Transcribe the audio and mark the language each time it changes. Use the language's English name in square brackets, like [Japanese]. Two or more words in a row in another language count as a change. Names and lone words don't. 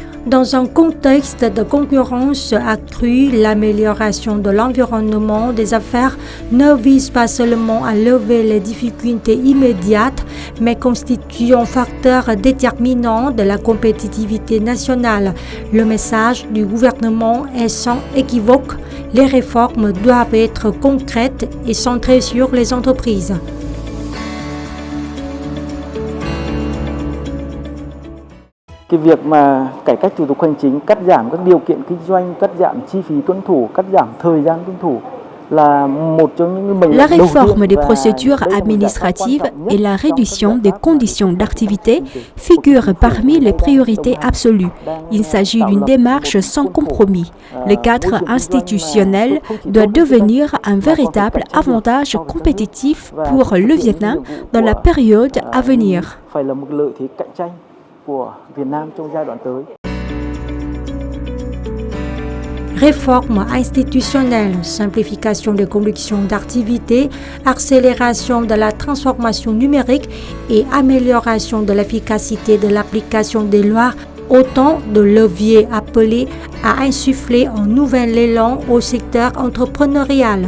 [French] Dans un contexte de concurrence accrue, l'amélioration de l'environnement des affaires ne vise pas seulement à lever les difficultés immédiates, mais constitue un facteur déterminant de la compétitivité nationale. Le message du gouvernement est sans équivoque. Les réformes doivent être concrètes et centrées sur les entreprises. [Vietnamese] Cái việc mà cải cách thủ tục hành chính, cắt giảm các điều kiện kinh doanh, cắt giảm chi phí tuân thủ, cắt giảm thời gian tuân thủ là một trong những mệnh [French] La [Vietnamese] lệnh đầu [French] réforme [Vietnamese] tiên [French] des [Vietnamese] và [French] procédures [Vietnamese] đây là một [French] administratives [Vietnamese] giải pháp quan trọng [French] et la [Vietnamese] nhất trong [French] réduction [Vietnamese] cái [French] des [Vietnamese] giải pháp [French] conditions d'activité figurent parmi les priorités absolues. Il s'agit d'une démarche sans compromis. Le cadre institutionnel doit devenir un véritable avantage compétitif pour le Vietnam dans la période à venir. [Vietnamese] phải là một lợi thế cạnh tranh của Việt Nam trong giai đoạn tới. [French] Réforme institutionnelle, simplification des conditions d'activité, accélération de la transformation numérique et amélioration de l'efficacité de l'application des lois, autant de leviers appelés à insuffler un nouvel élan au secteur entrepreneurial.